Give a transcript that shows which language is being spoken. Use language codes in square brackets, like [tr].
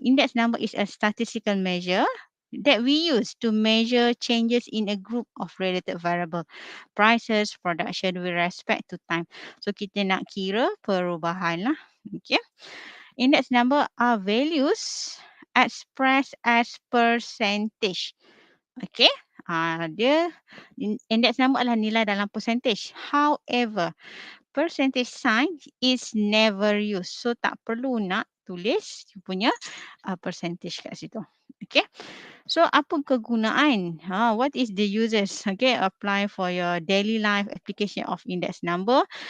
[en] Index number is a statistical measure that we use to measure changes in a group of related variable, prices, production with respect to time. [ms] So kita nak kira perubahan lah. [en] Okay. Index number are values expressed as percentage. Okay. [ms] Dia index number adalah nilai dalam percentage. [en] However, percentage sign is never used. [ms] So tak perlu nak tulis you punya percentage kat situ. Okay. So apa kegunaan? [en] What is the uses? Okay, apply for your daily life application of index number.